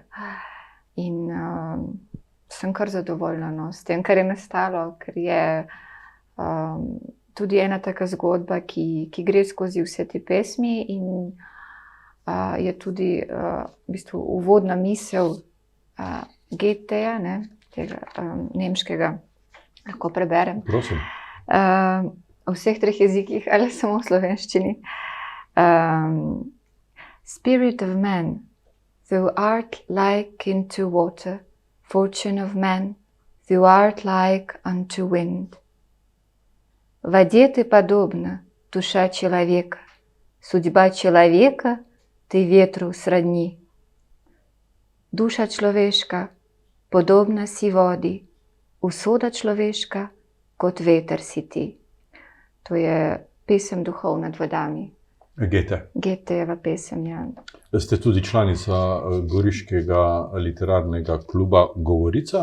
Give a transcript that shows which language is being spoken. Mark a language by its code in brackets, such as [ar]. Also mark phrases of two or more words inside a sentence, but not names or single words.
[sl] In sem kar zadovoljna s tem, kar je nastalo, ker je tudi ena taka zgodba, ki gre skozi vse te pesmi in je tudi v bistvu uvodna misel Goetheja, tega nemškega, lahko preberem. Prosim. V vseh 3 jezikih ali samo v slovenščini. [en] Spirit of man, thou art like into water, fortune of man, thou art like unto wind. [ru] В воде ты подобна, душа человека, судьба человека ты ветру сродни. [sl] Душа človeška, podobna si vodi, usoda človeška, kot veter si ti. To je pesem Duhov nad vodami. Goethejeva pesem, ja. Ste tudi članica Goriškega literarnega kluba Govorica.